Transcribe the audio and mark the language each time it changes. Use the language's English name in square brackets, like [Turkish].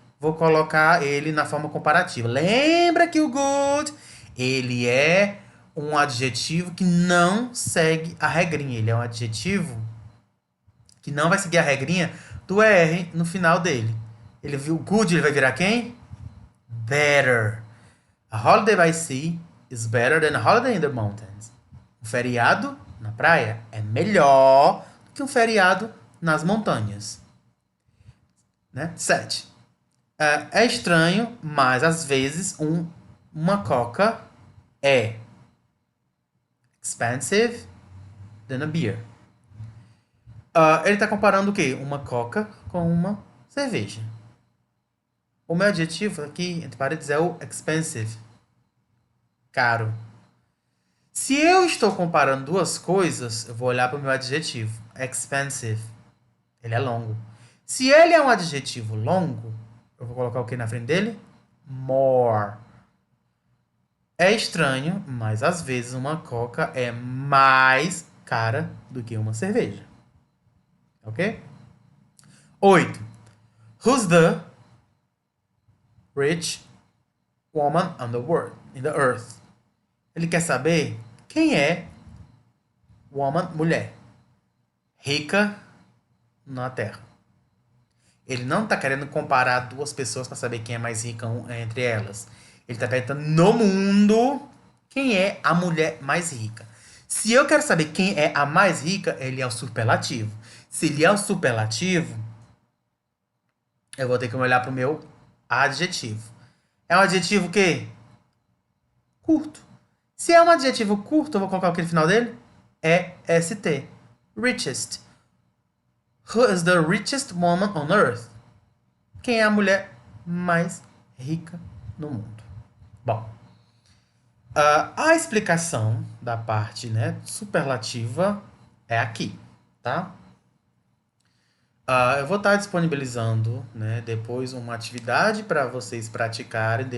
[Portuguese] vou colocar ele na forma comparativa. Lembra que o good, ele é um adjetivo que não segue a regrinha. Ele é um adjetivo que não vai seguir a regrinha do R no final dele. Ele viu good, ele vai virar quem? [English] Better. A holiday by sea is better than a holiday in the mountains. [Portuguese] Um feriado na praia é melhor do que um feriado nas montanhas. Né? 7. É estranho, mas às vezes uma coca é [English] expensive than a beer. [Portuguese] Ele está comparando o quê? Uma coca com uma cerveja. O meu adjetivo aqui, entre parênteses, é o expensive. Caro. Se eu estou comparando duas coisas, eu vou olhar para o meu adjetivo. Expensive. Ele é longo. Se ele é um adjetivo longo, eu vou colocar o que na frente dele? More. É estranho, mas às vezes uma coca é mais cara do que uma cerveja. Ok? 8. [English] Who's the rich woman on the world, in the earth? [Portuguese] Ele quer saber quem é woman, mulher, rica na Terra. Ele não está querendo comparar duas pessoas para saber quem é mais rica entre elas. Ele está perguntando no mundo quem é a mulher mais rica. Se eu quero saber quem é a mais rica, ele é o superlativo. Se ele é o superlativo, eu vou ter que olhar para o meu adjetivo. É um adjetivo que? Curto. Se é um adjetivo curto, eu vou colocar o que no final dele? [English] EST. Richest. Who is the richest woman on earth? [Portuguese] Quem é a mulher mais rica no mundo? Bom, a explicação da parte, né, superlativa é aqui, tá? Eu vou estar disponibilizando, né, depois uma atividade para vocês praticarem.